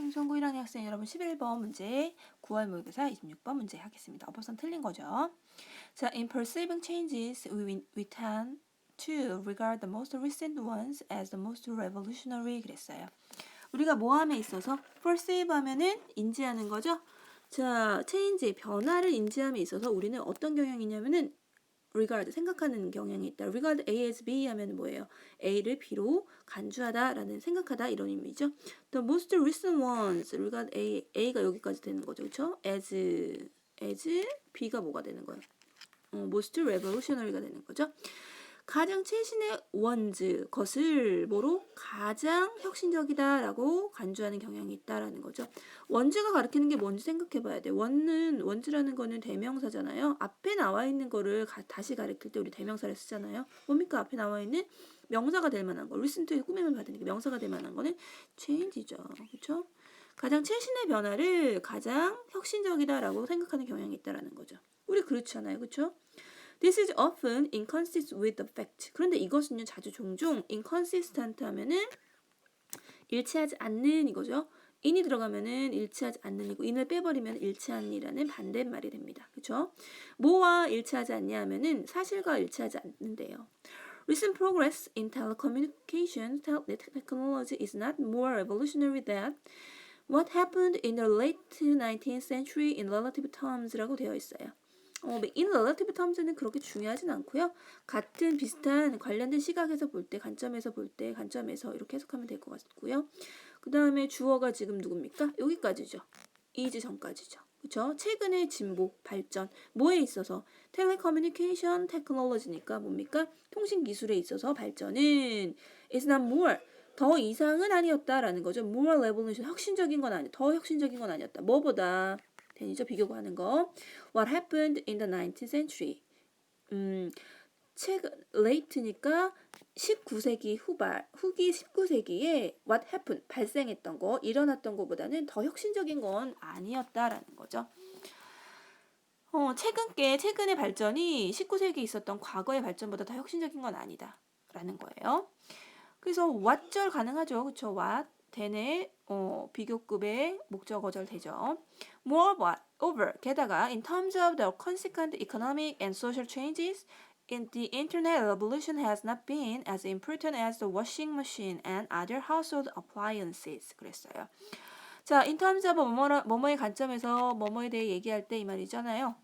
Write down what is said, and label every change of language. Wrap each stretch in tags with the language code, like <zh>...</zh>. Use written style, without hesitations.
<ko>성고 1학년 학생 여러분 11번 문제, 9월 모의고사 26번 문제 하겠습니다. 어법선 틀린 거죠.</ko> <en>자, in perceiving changes, we tend to regard the most recent ones as the most revolutionary</en> <ko>그랬어요. 우리가 모함에 있어서 perceive 하면은 인지하는 거죠. 자, change, 변화를 인지함에 있어서 우리는 어떤 경향이 있냐면은 regard, 생각하는 경향이 있다. regard A as B 하면 뭐예요? A를 B로 간주하다라는 생각하다 이런 의미죠.</ko> <en>The most recent ones, regard A가</en> <ko>여기까지 되는 거죠. 그렇죠? as B가 뭐가 되는 거예요?</ko> <en>most revolutionary</en> <ko>가 되는 거죠. 가장 최신의 ones, 것을 뭐로? 가장 혁신적이다라고 간주하는 경향이 있다라는 거죠. 원즈가 가리키는 게 뭔지 생각해 봐야 돼. 원즈라는 거는 대명사잖아요. 앞에 나와 있는 거를 다시 가리킬 때 우리 대명사를 쓰잖아요. 뭡니까? 앞에 나와 있는 명사가 될 만한 거. recent에 꾸미면 받으니까 명사가 될 만한 거는 change죠. 그렇죠? 가장 최신의 변화를 가장 혁신적이다라고 생각하는 경향이 있다라는 거죠. 우리 그렇잖아요. 그렇죠?</ko> <en>This is often inconsistent with the fact.</en> <ko>그런데 이것은요, 자주 종종 inconsistent 하면은 일치하지 않는 이거죠. in이 들어가면은 일치하지 않는 이고 in을 빼버리면 일치한이라는 반대말이 됩니다. 그렇죠? 뭐와 일치하지 않냐 하면은 사실과 일치하지 않는데요.</ko> <en>Recent progress in telecommunications technology is not more revolutionary than what happened in the late 19th century in relative terms라고</en> <ko>되어 있어요. in relative terms는 그렇게 중요하진 않고요. 같은 비슷한 관련된 시각에서 볼 때, 관점에서 이렇게 해석하면 될 것 같고요. 그 다음에 주어가 지금 누굽니까? 여기까지죠. is 전까지죠. 그렇죠? 최근의 진보, 발전, 뭐에 있어서? 텔레커뮤니케이션 테크놀로지니까 뭡니까? 통신 기술에 있어서 발전은 is not more, 더 이상은 아니었다라는 거죠. more revolution, 더 혁신적인 건 아니었다. 뭐보다? 된이죠. 비교하는 거.</ko> <en>What happened in the 19th century?</en> <ko>최근 late니까 19세기 후기 19세기에 what happened, 발생했던 거, 일어났던 것보다는 더 혁신적인 건 아니었다라는 거죠. 최근의 발전이 19세기에 있었던 과거의 발전보다 더 혁신적인 건 아니다라는 거예요. 그래서 what절 가능하죠. 그쵸? what, then의 비교급의 목적어절 되죠.</ko> <en>Moreover,</en> <ko>게다가</ko> <en>in terms of the consequent economic and social changes, the internet revolution has not been as important as the washing machine and other household appliances.</en> <ko>그랬어요. 자, in terms of 뭐뭐의 관점에서 뭐뭐에 대해 얘기할 때 이 말이잖아요.</ko>